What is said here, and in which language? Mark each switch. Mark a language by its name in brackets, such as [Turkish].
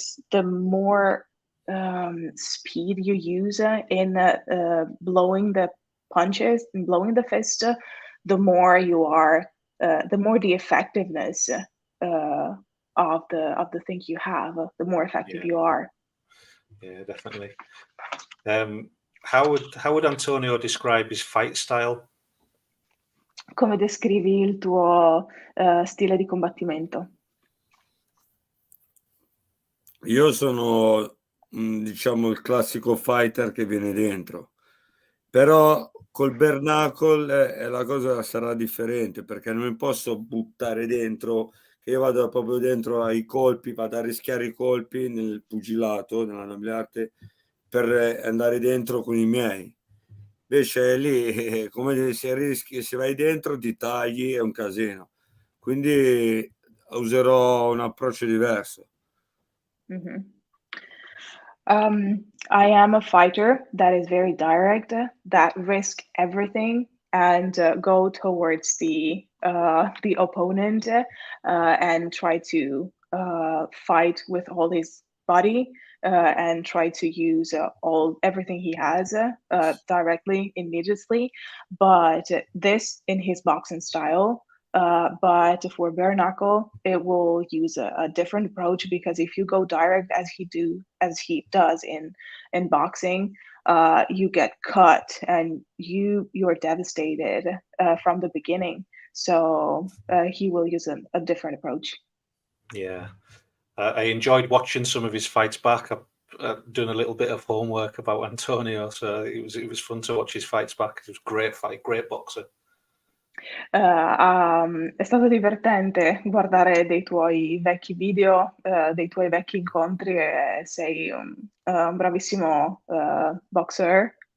[English] the more speed you use in blowing the punches and blowing the fist, the more you are, the more the effectiveness of the thing you have, the more effective you are. Yeah, definitely. How would Antonio describe his fight style? [Italian] Come descrivi il tuo stile di combattimento? Io sono, diciamo, il classico fighter che viene dentro, però col bare knuckle la cosa sarà differente, perché non mi posso buttare dentro, che io vado proprio dentro ai colpi, vado a rischiare i colpi nel pugilato, nella noble arte, per andare dentro con i miei. Invece lì, come se rischi, se vai dentro ti tagli, è un casino. Quindi userò un approccio diverso. Mm-hmm. [English] I am a fighter that is very direct, that risk everything and go towards the opponent and try to fight with all his body and try to use everything he has directly, immediately. But this in his boxing style. But for bare knuckle, it will use a different approach, because if you go direct as he does in boxing, you get cut and you're devastated from the beginning. So he will use a different approach. Yeah, I enjoyed watching some of his fights back. I've done a little bit of homework about Antonio, so it was fun to watch his fights back. It was a great fight, great boxer. [Italian] È stato divertente guardare dei tuoi vecchi video, dei tuoi vecchi incontri, e sei un bravissimo boxer.